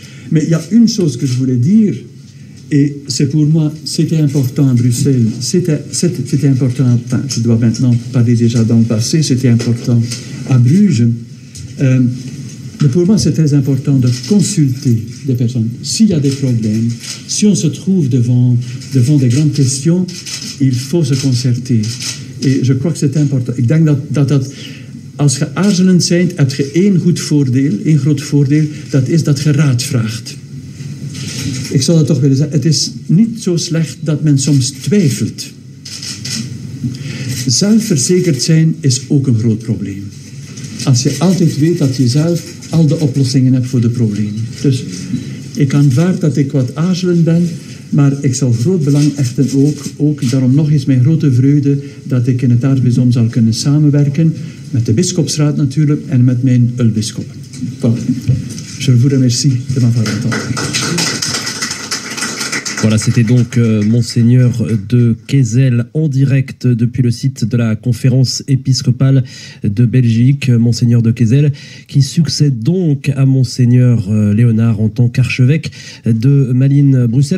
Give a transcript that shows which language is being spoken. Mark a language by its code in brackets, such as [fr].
[fr] Mais il y a une chose que je voulais dire, et c'est pour moi, c'était important à Bruxelles, c'était important, enfin, je dois maintenant parler déjà dans le passé, c'était important à Bruges. Mais pour moi, c'est très important de consulter des personnes. S'il y a des problèmes, si on se trouve devant des grandes questions, il faut se concerter. Et je crois que c'est important. [nl] Ik denk dat als je aarzelend bent, heb je één groot voordeel, dat is dat je raad vraagt. Ik zou dat toch willen zeggen, het is niet zo slecht dat men soms twijfelt. Zelfverzekerd zijn is ook een groot probleem. Als je altijd weet dat je zelf al de oplossingen hebt voor de problemen. Dus ik aanvaard dat ik wat aarzelend ben, maar ik zal groot belang hechten ook daarom nog eens mijn grote vreugde dat ik in het aartsbisdom zal kunnen samenwerken met de bischopsraad natuurlijk en met mijn ulbisschoppen. [fr] Voilà. Je vous remercie de m'avoir entendu. Voilà, c'était donc Monseigneur de Quézel en direct depuis le site de la conférence épiscopale de Belgique, Monseigneur de Quézel, qui succède donc à Monseigneur Léonard en tant qu'archevêque de Malines Bruxelles.